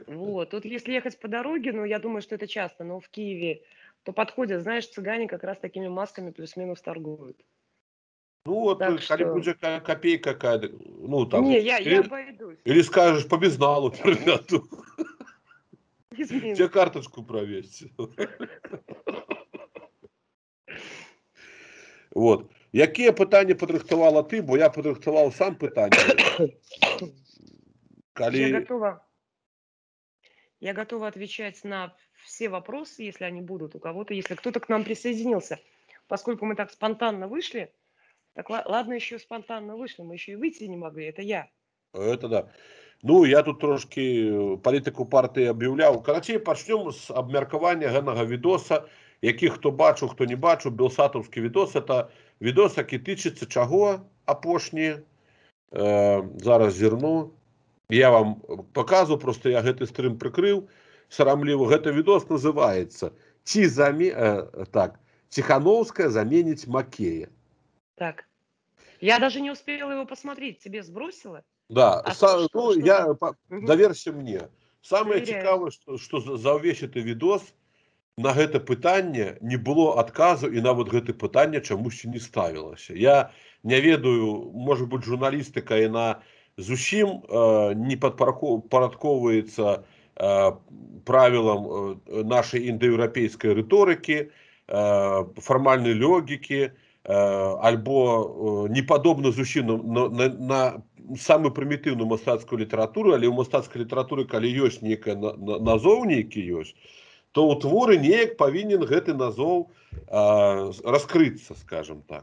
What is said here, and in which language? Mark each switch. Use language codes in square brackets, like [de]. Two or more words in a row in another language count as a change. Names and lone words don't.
[ru] Вот, тут если ехать по дороге, я думаю, что это часто, но в Киеве, то подходят, знаешь, цыгане как раз такими масками плюс-минус торгуют. Коли будет копейка какая-то, там. Не, я обойдусь. Или скажешь по безналу приведу. Тебе карточку провести. Вот. [be] Якія пытанні падрыхтавала ты, бо я падрыхтаваў сам пытанне. [ru] Я готова отвечать на все вопросы, если они будут у кого-то, если кто-то к нам присоединился. Поскольку мы так спонтанно вышли, так ладно, еще спонтанно вышли, мы еще и выйти не могли, это я. Это да. [be] Я тут трошки палітыку партыі аб'яўляў. Карацей, пачнём з абмеркавання гэтага відоса, які хто бачыў, хто не бачыў, белсатаўскі відос. Это відос, які тычыцца чаго апошні. Зараз зірну. [ru] Я вам показываю, просто я [be] гэты стрым прыкрыў сарамліва. Гэты відос называецца «Тихановская заменить Макея». Так. [ru] Я даже не успела его посмотреть. Тебе сбросила? Да. Доверься мне. [be] Самое цікавае, што за ўвесь гэты відос на гэта пытанне не было адказу, і нават гэта пытанне чамусьці не ставілася. Я не ведаю, можа быць, журналістыка яна зусім не падпарадковваецца правілам нашай індаеўрапейскай рыторыкі, фармальнай логікі, альбо не падобна зусім на самую прымітыўную мастацкую літаратуру, але ў мастацкай літаратуры, калі ёсць нейкая назоў нейкі ёсць, то ў творы неяк павінен гэты назоў раскрыцца, скажем так.